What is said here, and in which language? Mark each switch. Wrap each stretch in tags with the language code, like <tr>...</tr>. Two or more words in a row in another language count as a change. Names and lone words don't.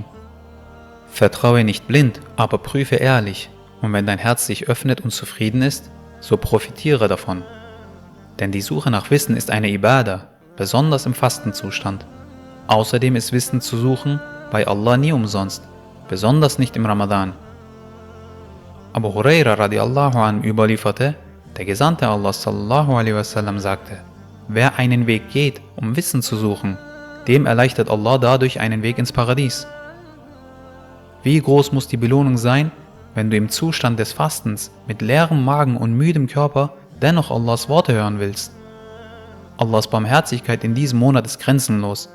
<de>Vertraue nicht blind, aber prüfe ehrlich, und wenn dein Herz sich öffnet und zufrieden ist, so profitiere davon. Denn die Suche nach Wissen ist eine Ibadah, besonders im Fastenzustand. Außerdem ist Wissen zu suchen bei Allah nie umsonst, besonders nicht im Ramadan. Abu Huraira</de> <ar>رضي الله عنه</ar> <de>überlieferte, der Gesandte Allah</de> <ar>صلى الله عليه وسلم</ar> <de>sagte, wer einen Weg geht, um Wissen zu suchen, dem erleichtert Allah dadurch einen Weg ins Paradies. Wie groß muss die Belohnung sein, wenn du im Zustand des Fastens mit leerem Magen und müdem Körper dennoch Allahs Worte hören willst? Allahs Barmherzigkeit in diesem Monat ist grenzenlos.</de>